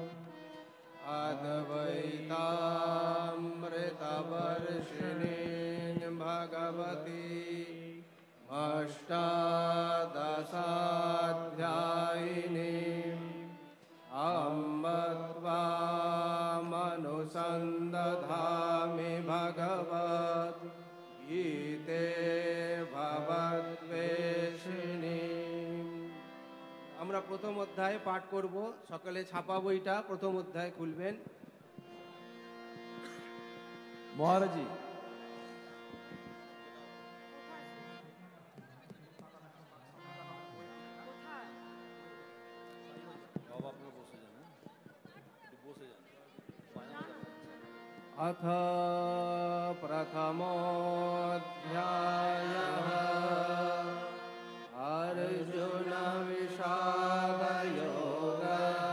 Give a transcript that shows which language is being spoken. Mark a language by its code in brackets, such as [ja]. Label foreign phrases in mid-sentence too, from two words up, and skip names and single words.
[sa] अद्वैतामृतवर्षिणीं भगवती अष्टादशाध्यायिनीम् अम्ब त्वामनुसन्दधामि भगवद्गीते भवद्वेषिणी। [bn] আমরা প্রথম অধ্যায় পাঠ করব। সকালে ছাপা বইটা প্রথম অধ্যায় খুলবেন। মহারাজি [sa] अथ प्रथमोऽध्यायः अर्जुन विषादयोगः।